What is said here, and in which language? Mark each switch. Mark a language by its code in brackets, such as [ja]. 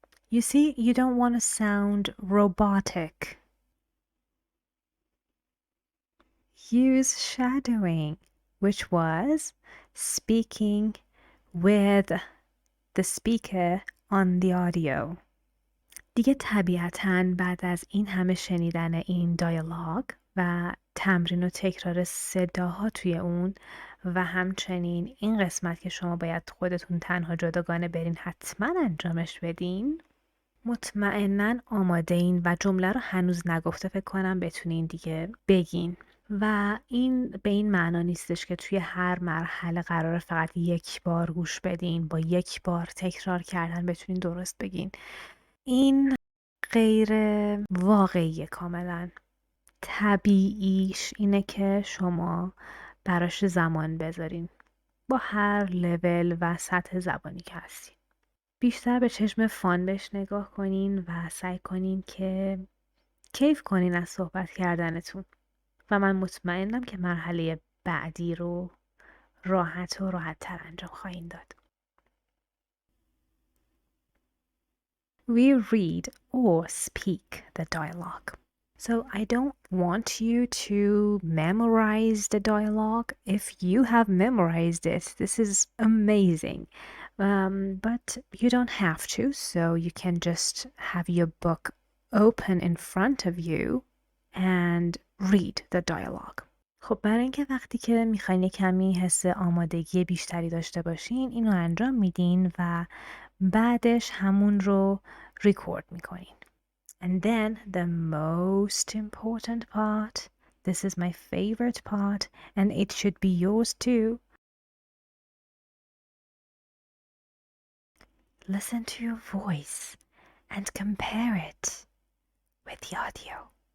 [en] You see, you don't want to sound robotic. Use shadowing, which was speaking with the speaker on the audio. [fa] دیگه طبیعتاً بعد از این همه شنیدن این دیالوگ و تمرین و تکرار صداها توی اون و همچنین این قسمت که شما باید خودتون تنها جداگانه برین حتما انجامش بدین، مطمئناً آماده این و جمله رو هنوز نگفته فکر کنم بتونین دیگه بگین. و این به این معنا نیستش که توی هر مرحله قراره فقط یک بار گوش بدین، با یک بار تکرار کردن بتونین درست بگین. این غیر واقعیه کاملا. طبیعیش اینه که شما براش زمان بذارین با هر لول و سطح زبانی که هستین. بیشتر به چشم فان بهش نگاه کنین و سعی کنین که کیف کنین از صحبت کردنتون و من مطمئنم که مرحله بعدی رو راحت تر انجام خواهید داد. [en] We read or speak the dialogue. So I don't want you to memorize the dialogue. If you have memorized it, this is amazing. But you don't have to, so you can just have your book open in front of you and read the dialogue. [fa] خب برای اینکه وقتی که میخواین کمی حس آمادگی بیشتری داشته باشین اینو انجام میدین و بعدش همون رو ریکورد میکنین. [en] And then the most important part, this is my favorite part and it should be yours too. Listen to your voice and compare it with the audio.